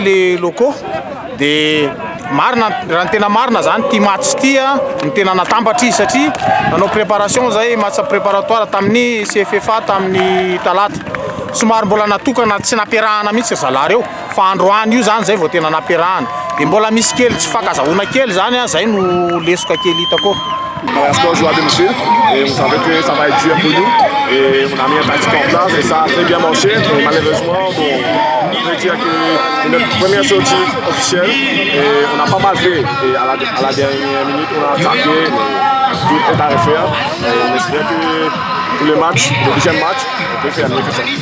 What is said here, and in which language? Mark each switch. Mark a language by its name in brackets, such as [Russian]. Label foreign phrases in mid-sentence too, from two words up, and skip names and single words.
[Malagasy] le locaux dia marina raha ny tena marina zany ty match ty ny tena natambatra izy satria nanao préparation zay [French] match préparatoire [Malagasy] tamin'ny CFFA tamin'ny talata somary mbola natokana tsy nampiarahana mihitsy zalahy reo fa androany io zany zay vao tena nampiarahana dia mbola misy kely tsy fankazahoana kely zany zay no lesoka kely hitako. [French] On reste aujourd'hui dessus et on savait que ça va être dur pour nous et on a mis un tactique en place et ça a très bien marché et malheureusement bon, on peut dire que c'est notre première sortie officielle et on a pas mal fait et à la dernière minute on a attaqué mais tout est à refaire et on espère que pour le match, le deuxième match, on peut faire mieux que ça.